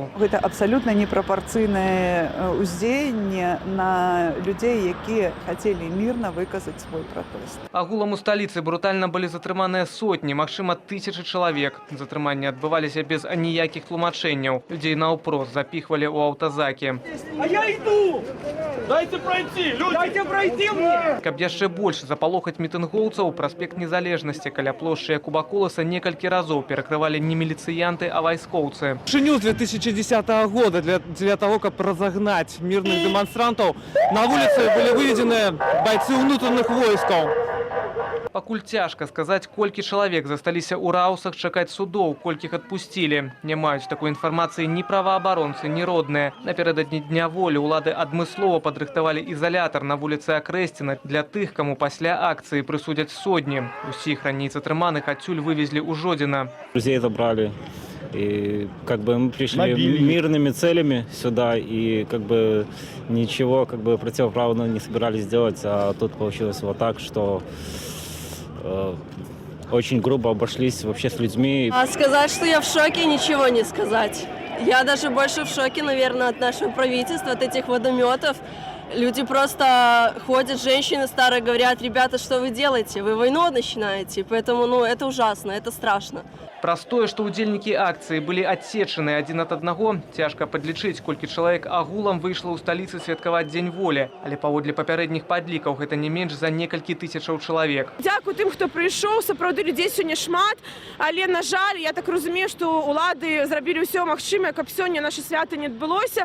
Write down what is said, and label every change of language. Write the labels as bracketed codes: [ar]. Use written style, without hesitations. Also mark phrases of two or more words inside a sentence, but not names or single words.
[be] Гэта абсалютна непрапарцыйнае ўздзеянне на людзей, якія хацелі мірна выказаць свой пратэст. Агулам у сталіцы брутальна былі затрыманыя сотні, магчыма, тысячы чалавек. Затрыманні адбываліся без аніякіх тлумачэнняў. Людзей наўпрост запіхвалі ў аўтазакі. [ru] А я иду! Дайте пройти! Люди! Дайте пройти мне! [be] Каб яшчэ больш запалохаць мітынгоўцаў, праспект Незалежнасці каля плошчы Якуба Коласа некалькі разоў перакрывалі не міліцыянты, а вайскоўцы. [ru] Вышыню 2010 года для того, каб разогнать мирных демонстрантов, на улице были выведены бойцы внутренних войсков. [be] Пакуль цяжка сказаць, колькі чалавек засталіся ў раусах чакаць судоў, колькіх адпусцілі. Не маюць такой інфармацыі ні праваабаронцы, ні родныя. Напярэдадні дня волі ўлады адмыслова падрыхтавалі ізалятар на вуліцы Акрэсціна для тых, каму пасля акцыі прысудзяць сотні. Усіх раней затрыманых адсюль вывезлі ў Жодзіна. [ru] Друзей забрали. И как бы мы пришли мирными целями сюда и как бы ничего как бы противоправного не собирались делать, а тут получилось вот так, что очень грубо обошлись вообще с людьми. Сказать, что я в шоке, ничего не сказать. Я даже больше в шоке, наверное, от нашего правительства, от этих водометов. Люди просто ходят, женщины старые говорят: ребята, что вы делаете? Вы войну начинаете. Поэтому, это ужасно, это страшно. [be] Праз тое, што ўдзельнікі акцыі былі адсечаны адзін ад аднаго, цяжка падлічыць, колькі чалавек агулам выйшла ў сталіцы святкаваць дзень волі. Але паводле папярэдніх падлікаў гэта не менш за некалькі тысячаў чалавек. Дзякуй тым, хто прыйшоў, сапраўды людзей сёння шмат, але, на жаль, я так разумею, што ўлады зрабілі ўсё магчымае, каб сёння наша свята не адбылося.